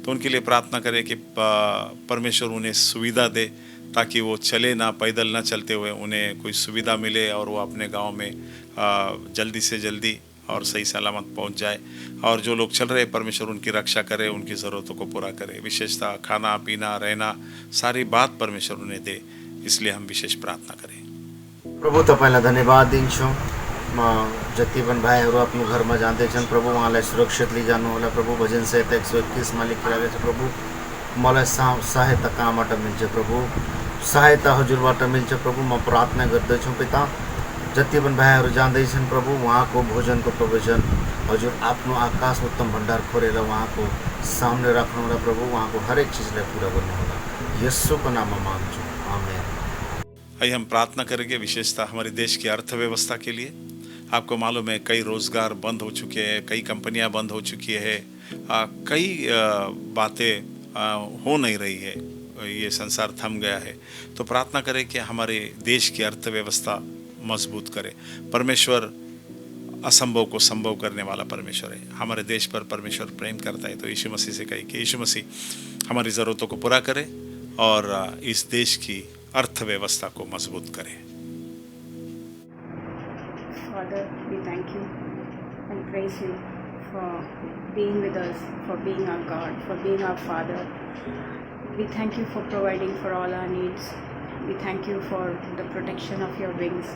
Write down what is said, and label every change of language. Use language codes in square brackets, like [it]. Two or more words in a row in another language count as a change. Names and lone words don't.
[hi] तो उनके लिए प्रार्थना करें कि परमेश्वर उन्हें सुविधा दे ताकि वो चले ना, पैदल ना चलते हुए उन्हें कोई सुविधा मिले और वो अपने गांव में जल्दी से जल्दी और सही सलामत पहुंच जाए। और जो लोग चल रहे हैं, परमेश्वर उनकी रक्षा करे, उनकी ज़रूरतों को पूरा करे। विशेषतः खाना पीना रहना सारी बात परमेश्वर उन्हें दे, इसलिए हम विशेष प्रार्थना करें। [ne] प्रभु तपाईँलाई धन्यवाद दिन्छौँ। म जति पनि भाइहरू आफ्नो घरमा जाँदैछन् प्रभु, उहाँलाई सुरक्षित लिइजानु होला प्रभु। भजन संहिता 121 लेखिरहेको छ प्रभु, मलाई सहायता कहाँबाट मिल्छ प्रभु? सहायता हजुरबाट मिल्छ प्रभु। म प्रार्थना गर्दछु पिता, जति पनि भाइहरू जाँदैछन् प्रभु, उहाँको भोजनको प्रोभिजन हजुर आफ्नो आकाश उत्तम भण्डार खोलेर उहाँको सामने राख्नुहोला प्रभु। उहाँको हरेक चिजलाई पुरा गर्नुहोला, यीशुको नाममा माग्छु, आमेन। [hi] आइए हम प्रार्थना करेंगे विशेषतः हमारे देश की अर्थव्यवस्था के लिए। आपको मालूम है कई रोज़गार बंद हो चुके हैं, कई कंपनियां बंद हो चुकी है, कई बातें हो नहीं रही है, ये संसार थम गया है। तो प्रार्थना करें कि हमारे देश की अर्थव्यवस्था मजबूत करे। परमेश्वर असंभव को संभव करने वाला परमेश्वर है। हमारे देश पर परमेश्वर प्रेम करता है। तो यीशु मसीह से कहे कि यीशु मसीह हमारी ज़रूरतों को पूरा करे और इस देश की अर्थव्यवस्था को मजबूत करे। [en] Father, we thank you and praise you for being with us, for being our God, for being our Father. We thank you for providing for all our needs. We thank you for the protection of your wings.